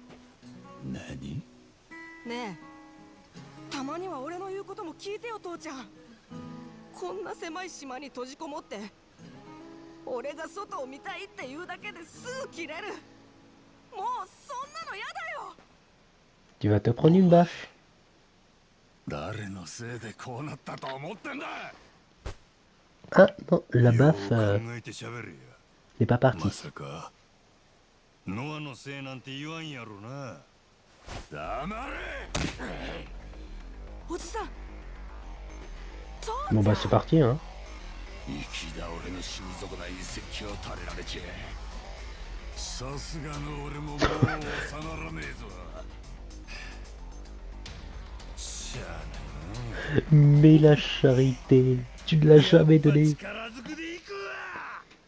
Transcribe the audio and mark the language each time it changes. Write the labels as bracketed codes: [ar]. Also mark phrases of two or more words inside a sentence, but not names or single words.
[ja] え。何？ねえ、たまには俺の言うことも聞いてよ父ちゃん。こんな狭い島に閉じこもって俺が外を見たいって言うだけですぐ切れる。もうそんなのやだよ。 [fr] Tu vas te prendre une baffe. [ja] 誰のせいでこうなったと思ってんだ。 [fr] Ah non, la [ja] よ [fr] baffe [ja] う考えて喋れや。 [fr] n'est pas [ja] ま [fr] partie. [ja] さかノアのせいなんて言わんやろな。黙れ。おじさん。 [fr] Bon bah c'est parti hein. [ja] 生き倒れの死に損ない説教を垂れられちゃさすがの俺ももう収まらねえぞ。しゃあないな。 [fr] Mais la charité, tu ne l'as jamais donnée. [ja] 力ずくでいくわ。